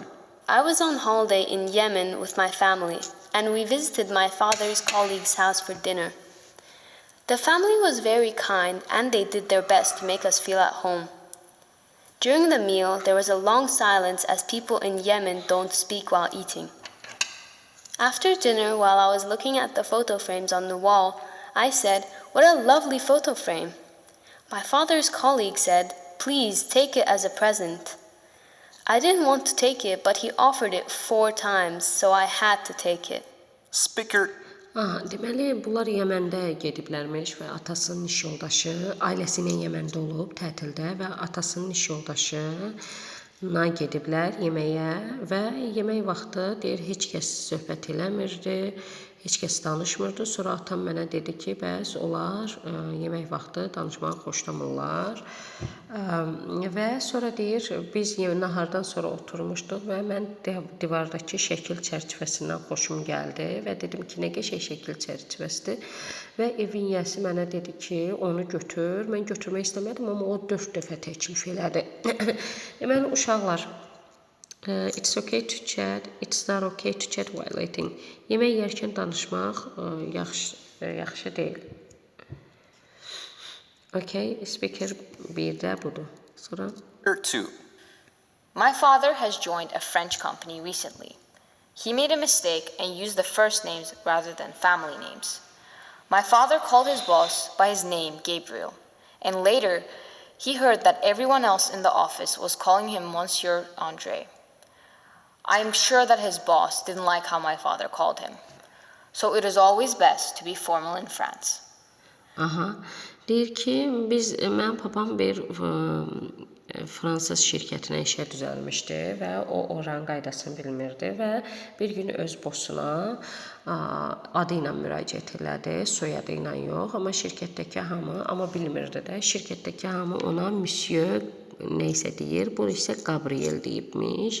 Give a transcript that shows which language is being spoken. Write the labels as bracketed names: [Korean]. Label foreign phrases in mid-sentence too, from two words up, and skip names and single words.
[English] I was on holiday in Yemen with my family, and we visited my father's colleague's house for dinner. The family was very kind, and they did their best to make us feel at home. During the meal, there was a long silence as people in Yemen don't speak while eating. After dinner, while I was looking at the photo frames on the wall, I said, "What a lovely photo frame." My father's colleague said, "Please take it as a present." I didn't want to take it, but he offered it 4 times, so I had to take it. Speaker [Azerbaijani] Deməli, bunlar Yəməndə gediblərmiş və atasının iş yoldaşı ailəsi ilə Yəməndə olub tətildə və atasının iş yoldaşına gediblər yeməyə və yemək vaxtı deyir, heç kəs söhbət eləmirdi, heç kəs danışmırdı. Sonra atam mənə dedi ki, bəs onlar yemək vaxtı danışmağı xoşlamırlar. Və sonra deyir, biz nahardan sonra oturmuşduq və mən divardakı şəkil çərçivəsindən xoşum gəldi və dedim ki, nə qəşəng şəkil çərçivəsidir. Və evin yəsi mənə dedi ki, onu götür. Mən götürmək istəmədim, amma o 4 dəfə təklif elədi. Deməli, uşaqlar, [English] it's okay to chat, it's not okay to chat while eating. [Azerbaijani] Yemək yerkən danışmaq yaxşı deyil. Okay, speaker 1-də budur. Sonra [English] Speaker 2. My father has joined a French company recently. He made a mistake and used the first names rather than family names. My father called his boss by his name, Gabriel, and later he heard that everyone else in the office was calling him Monsieur Andre. I am sure that his boss didn't like how my father called him. So it is always best to be formal in France. Aha. [Azerbaijani] Deyir ki, mənim papam bir fransız şirkətinə işə düzəlmişdi və o oranın qaydasını bilmirdi və bir gün öz bossuna adı ilə müraciət elədi, soyadı ilə yox, amma şirkətdəki hamı, amma bilmirdi də, şirkətdəki hamı ona Monsieur neysə deyir, bu isə Gabriel deyibmiş.